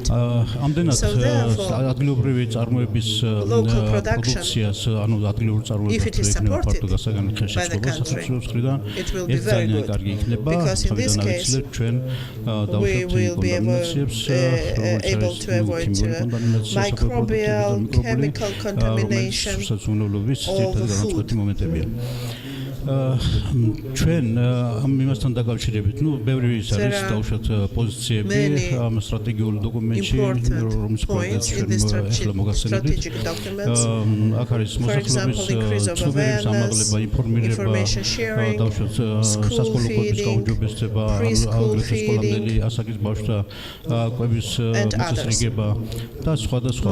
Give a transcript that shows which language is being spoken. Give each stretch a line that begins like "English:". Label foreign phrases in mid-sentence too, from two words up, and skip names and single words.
English: So therefore, local production, if it is supported by the country, it will be very good, because in this case we will be able to avoid microbial, chemical contamination of the food.
Georgian: ჩვენ ამ იმასთან დაკავშირებით, ბევრი ის არის დავუშვათ პოზიციები ამ სტრატეგიული დოკუმენტში, რომლის პროექტს ჩვენ ახლა მოგახსენებთ. აქ არის მოსახლეობის ცნობიერების ამაღლება, ინფორმირება, დავუშვათ სასკოლო კვების გაუმჯობესება, აგრეთვე სკოლამდელი ასაკის ბავშვთა კვების მოწესრიგება და სხვადასხვა.